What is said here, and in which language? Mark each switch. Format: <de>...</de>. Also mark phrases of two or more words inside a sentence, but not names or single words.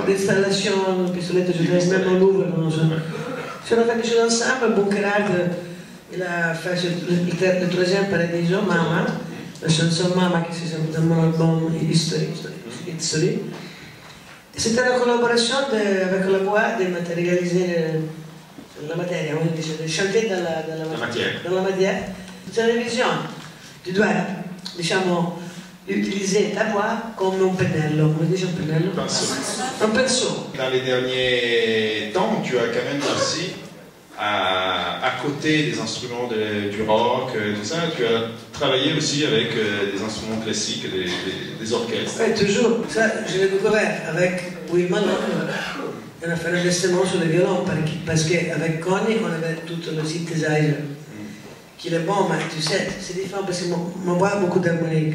<fr>L'installation Pistoletto, je travaille même au Louvre. Si on a fait des choses ensemble, Bunkerard, il a fait le troisième Paradiso, Mama, la chanson Mama qui c'est dans mon album History. C'était la collaboration avec la voix de matérialiser la matière, on dit, de chanter dans la matière. C'est une vision. Tu dois, diciamo, utiliser ta voix comme un</fr> <it>pennello, come dice un pennello?</it> <fr>Pinceau. Un pinceau. Dans les derniers temps, tu as quand même aussi à côté des instruments du rock, tout ça, tu as travaillé aussi avec des instruments classiques, des orchestres. Oui, toujours. Ça, je l'ai découvert avec Will Malone. On a fait un investissement sur le violon parce qu'avec Connie, on avait tout le synthesizer qui est bon, mais tu sais, c'est différent parce qu'on voit beaucoup d'harmoniques.</fr>